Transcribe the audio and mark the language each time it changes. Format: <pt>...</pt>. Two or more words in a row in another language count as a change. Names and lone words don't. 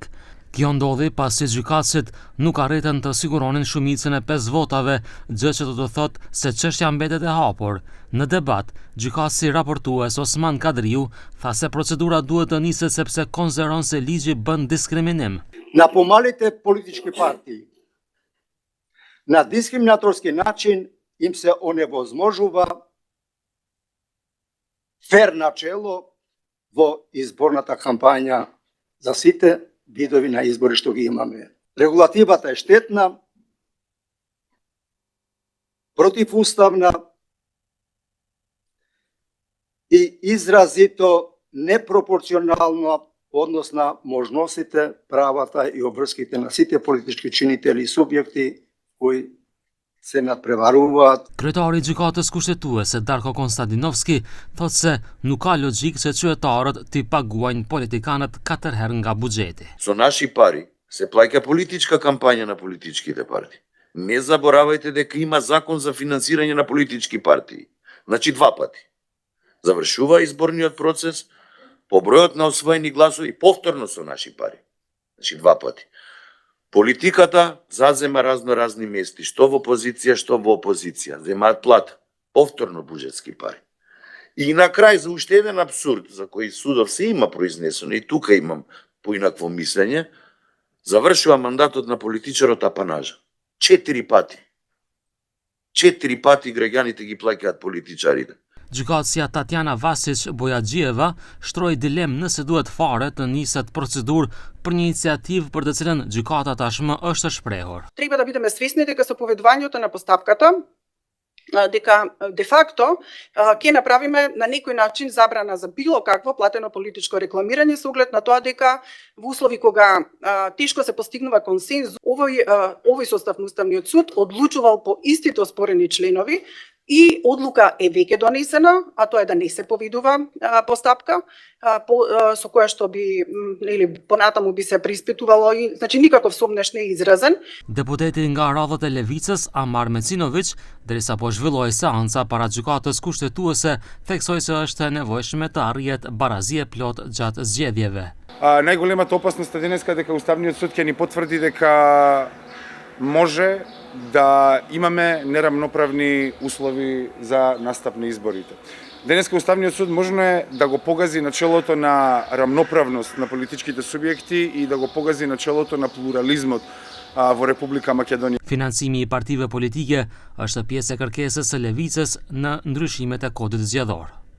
<sq>Kjo ndodhi pasi gjykatësit nuk arritën të siguronin shumicën e 5 votave, gjë që do të thotë se çështja mbetet e hapur. Në debat, gjykatësi raportues Osman Kadriu tha se procedura duhet të niset sepse konsideron se ligji bën diskriminim.</sq> <mk>На помалите политички партии на дискриминаторски начин им се оневозможува фер начело во изборната кампања за сите видови на избори што ги имаме. Регулативата е штетна, противуставна и изразито непропорционална однос на можностите, правата и обврските на сите политички чинители и субјекти кои се надпреваруваат.</mk> <sq>Kryetari i gjykatës kushtetuese Darko Konstantinovski thotë se nuk ka logjik se qytetarët t'i paguajnë politikanët 4 herë nga buxheti.</sq> <mk>Со наши пари се плаќа политичка кампања на политичките партии. Не заборавајте дека има закон за финансирање на политички партии. Значи 2 пати. Завршува изборниот процес по бројот на освоени гласови повторно со наши пари. Значи 2 пати. Политиката зазема разни мести, што во позиција, што во опозиција, земаат плата, повторно буџетски пари. И на крај за уште еден абсурд за кој судов се има произнесено и тука имам поинакво мислење, завршува мандатот на политичарот апанажа. 4 пати. 4 пати граѓаните ги плаќаат политичарите.</mk> <sq>Gjykatësia Tatjana Vasic Bojaxhieva shtroi dilemë nëse duhet fare të niset procedurë për një iniciativë për të cilën gjykata tashmë është e shprehur.</sq> <mk>Треба да бидеме свесни дека со поведувањето на постапката дека де факто ќе направиме на некој начин забрана за било какво платено политичко рекламирање со оглед на тоа дека во услови кога тешко се постигнува консензус, овој состав на Уставниот суд одлучувал по истите оспорени членови и одлука е веќе донесена, а тоа е да не се повидува постапка со која што би или понатаму би се преиспитувало и значи никаков сомнеш не е изразен.</mk> <sq>Deputeti nga radhët e Levicës Amar Mecinović, derisa po zhvilloi seanca para gjykatës kushtetuese, theksoi se është e nevojshme të arrihet barazie plot gjatë zgjedhjeve.</sq> <mk>Најголемата опасност е денеска дека Уставниот суд ќе ни потврди дека може да имаме нерамноправни услови за настап на изборите. Денеска Уставниот суд можно е да го погази начелото на рамноправност на политичките субјекти и да го погази начелото на плурализмот во Република Македонија.</mk> <sq>Financimi i partive politike është pjesë e kërkesës së Levicës në ndryshimet e kodit zgjedhor.</sq>